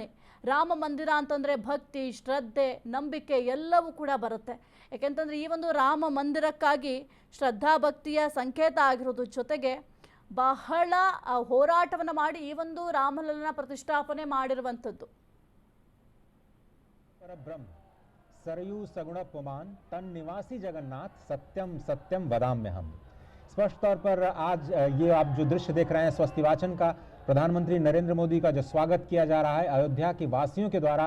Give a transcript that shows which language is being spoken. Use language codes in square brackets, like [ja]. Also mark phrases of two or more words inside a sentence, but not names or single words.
[kn] ರಾಮ ಮಂದಿರ ಅಂತಂದ್ರೆ ಭಕ್ತಿ, ಶ್ರದ್ಧೆ, ನಂಬಿಕೆ ಎಲ್ಲವೂ ಕೂಡ ಬರುತ್ತೆ. ಯಾಕೆಂತಂದ್ರೆ ಈ ಒಂದು ರಾಮ ಮಂದಿರಕ್ಕಾಗಿ ಶ್ರದ್ಧಾ ಭಕ್ತಿಯ ಸಂಕೇತ ಆಗಿರೋದು. ಜೊತೆಗೆ ಬಹಳ ಹೋರಾಟವನ್ನು ಮಾಡಿ ಈ ಒಂದು ರಾಮಲಲ್ಲನ ಪ್ರತಿಷ್ಠಾಪನೆ ಮಾಡಿರುವಂಥದ್ದು. [sa] ब्रह्म सरयू सगुण पुमान तन निवासी जगन्नाथ सत्यम सत्यम वदाम्य हम। [hi] स्पष्ट तौर पर आज ये आप जो दृश्य देख रहे हैं स्वस्ति वाचन का, प्रधानमंत्री नरेंद्र मोदी का जो स्वागत किया जा रहा है अयोध्या के वासियों के द्वारा।